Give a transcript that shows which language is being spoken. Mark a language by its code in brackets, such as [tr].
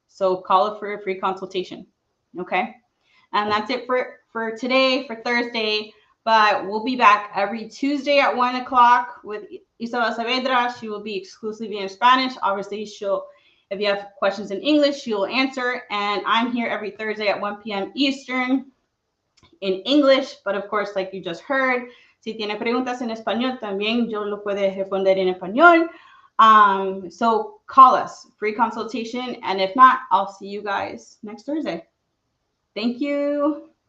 [en] So call it for a free consultation. Okay. And that's it for today, for Thursday. But we'll be back every Tuesday at 1 o'clock with Isabel Saavedra. She will be exclusively in Spanish. Obviously, if you have questions in English, she will answer. And I'm here every Thursday at 1 p.m. Eastern in English. But of course, like you just heard, [es] si tiene preguntas en español, también yo lo puedo responder en español. [en] So call us, free consultation. And if not, I'll see you guys next Thursday. Thank you.